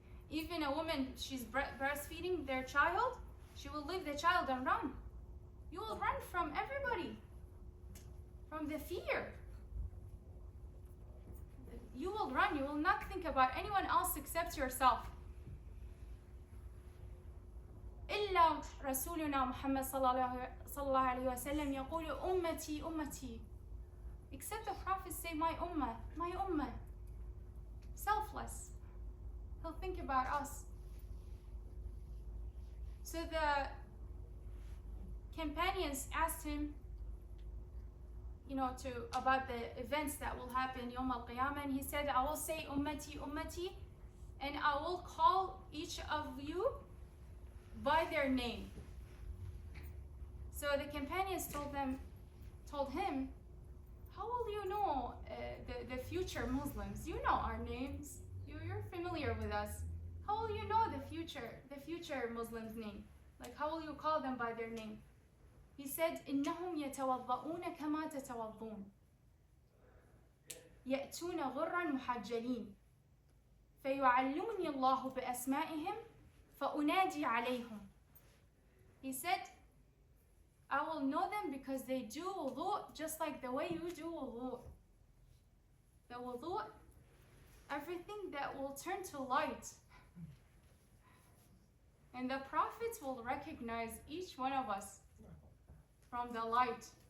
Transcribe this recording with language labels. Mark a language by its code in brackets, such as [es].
[en] Even a woman, she's breastfeeding their child, she will leave the child and run. You will run from everybody, from the fear. You will run, you will not think about anyone else except yourself. [ar] إلا رسولنا محمد صلى الله عليه وسلم يقول أمتي أمتي. [en] Except the Prophet say my ummah. Selfless. He'll think about us. So the companions asked him, about the events that will happen Yawm al-Qiyamah, and he said, I will say ummati ummati, and I will call each of you by their name. So the companions told him, how will you know the future Muslims? You know our names. You're familiar with us. How will you know the future Muslims' name? Like, how will you call them by their name? He said, [ar] إنهم يتوضؤون كما تتوضون يأتون غرا محجلين فيعلمني الله بأسمائهم فأنادي عليهم. [en] He said, I will know them because they do wudu just like the way you do wudu. The wudu, everything that will turn to light. And the prophets will recognize each one of us from the light.